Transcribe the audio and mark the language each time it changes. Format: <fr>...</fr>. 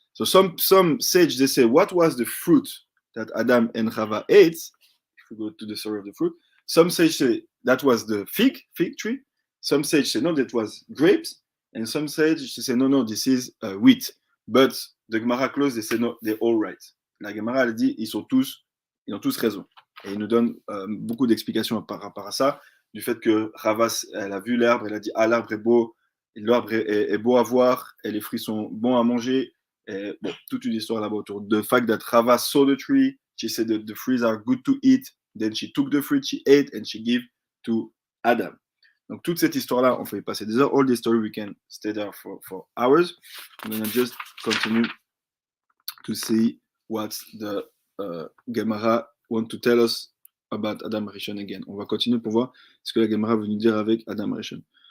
<en>So some sages, they say, what was the fruit that Adam and Chava ate? If we go to the story of the fruit, some sages say that was the fig tree. Some sages say no, that was grapes. And some sages say no, this is wheat. But the Gemara close, they say no, they're all right.</en> <fr>La Gemara elle dit ils ont tous raison. Et il nous donne beaucoup d'explications par rapport à ça, du fait que Chava, elle a vu l'herbe, elle a dit ah, l'arbre est beau, l'arbre est beau à voir, et les fruits sont bons à manger. Et, bon, toute une histoire là-bas autour.</fr> <en>The fact that Chava saw the tree, she said that the fruits are good to eat. Then she took the fruit, she ate, and she gave to Adam.</en> <fr>Donc toute cette histoire-là, on peut y passer des heures.</fr> <en>All this story, we can stay there for hours. I'm going to just continue to see what the Gemara want to tell us about Adam Rishon again.</en> <fr>On va continuer pour voir ce que la Gemara veut nous dire avec Adam Rishon.</fr>